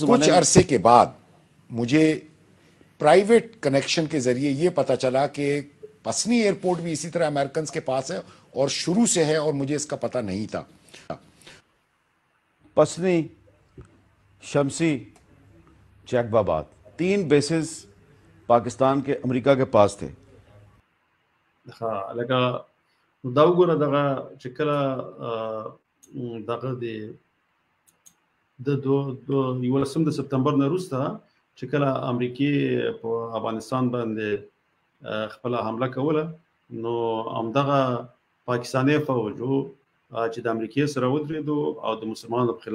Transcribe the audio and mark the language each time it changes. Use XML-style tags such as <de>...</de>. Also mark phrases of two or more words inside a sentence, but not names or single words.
<ur>کچھ عرصے کے بعد مجھے</ur> <en>private connection</en> <ur>کے ذریعے یہ پتا چلا کہ پسنی ایئرپورٹ بھی اسی طرح امریکن کے پاس ہے اور شروع سے ہے اور مجھے اس کا پتا نہیں تھا. پسنی، شمسی، جیکب آباد 3 بیسز پاکستان کے امریکہ کے پاس تھے.</ur> <ps>ها لکه دا وګوره دغه چې کله دغه د 11 سپتمبر نه وروسته چې کله امریکای په افغانستان باندې خپل حمله کوله نو همدغه پاکستاني فوجو چې د امریکای سره ودرېدو او د مسلمانانو په</ps>